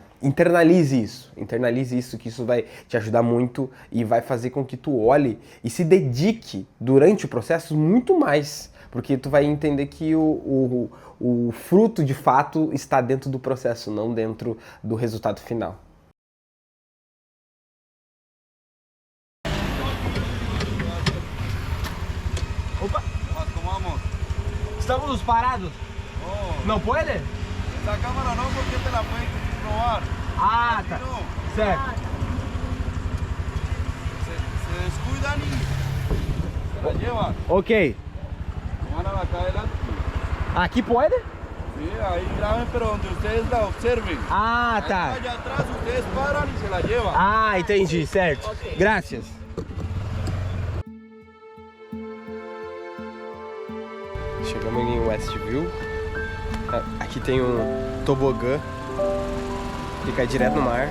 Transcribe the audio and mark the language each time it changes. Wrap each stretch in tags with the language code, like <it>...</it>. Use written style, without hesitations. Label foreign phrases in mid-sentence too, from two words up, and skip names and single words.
<pt>Internalize isso, que isso vai te ajudar muito e vai fazer com que tu olhe e se dedique durante o processo muito mais, porque tu vai entender que o fruto de fato está dentro do processo, não dentro do resultado final. Opa!</pt> <es>¿Cómo vamos? ¿Estamos parados? No. ¿No puede? Esa cámara no, porque te la pueden robar. Ah, Aquí</es> <pt>tá.</pt> <es>no.</es> <pt>Certo.</pt> <es>Se descuidan y se la llevan. Ok. Van a la acá adelante. ¿Aquí puede? Sí, ahí graben, pero donde ustedes la observen. Ah, Ahí</es> <pt>tá.</pt> <es>allá atrás ustedes paran y se la llevan.</es> <pt>Ah, entendi, certo. Graças. Chegamos em Westview. Aqui tem um tobogã, fica direto no mar.</pt>